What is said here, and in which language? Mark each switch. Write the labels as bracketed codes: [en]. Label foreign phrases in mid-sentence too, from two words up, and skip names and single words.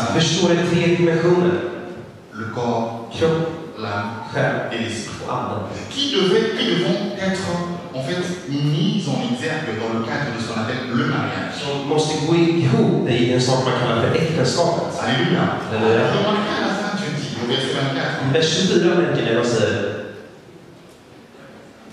[sv] att förstå de 3 dimensioner. [fr] Le corps, [sv] Kropp, [fr] l'âme [sv] själ [fr] et l'esprit. [sv] och anden. [fr] Qui devront être en fait mis en exergue dans le cadre de ce qu'on appelle le mariage. [sv] Som måste gå ihop i en sak man kallar för äktenskapet. [fr] Alléluia. [sv] Alléluia. [fr] Remarquez à la fin, Dieu dit, au verset 24, [sv] I vers 24 märker ni vad säger.